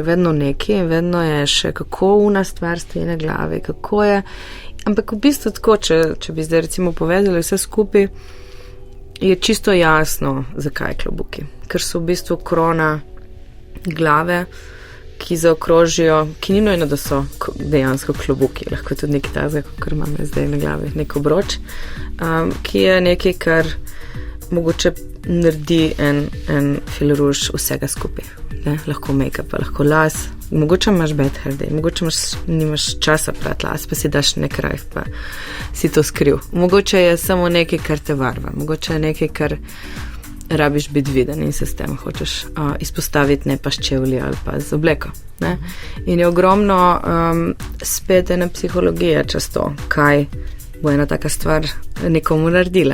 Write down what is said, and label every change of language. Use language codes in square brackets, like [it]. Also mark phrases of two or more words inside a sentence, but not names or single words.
[sl] vedno nekaj in vedno je še kako una stvar stoji na glavi, kako je, ampak v bistvu tako, če bi zdaj recimo povedali vse skupaj, je čisto jasno, zakaj klobuki, ker so v bistvu krona glave, ki zaokrožijo, ki ni nujno, da so dejansko klobuki, lahko je tudi nekaj tazga, kar imam zdaj na glavi, nek obroč, ki je nekaj, kar mogoče naredi en fil ruž vsega skupaj. Ne? Lahko make-up, lahko las, mogoče imaš [en] bad hair day, [sl] mogoče nimaš časa prati las, pa si daš nek rajf, pa si to skril. Mogoče je samo nekaj, kar te varva, mogoče je nekaj, kar rabiš biti viden in se s tem hočeš izpostaviti, ne pa s čevlji ali pa z obleko. Ne? In je ogromno spet ena psihologija čez to, kaj bo ena taka stvar nekomu naredila.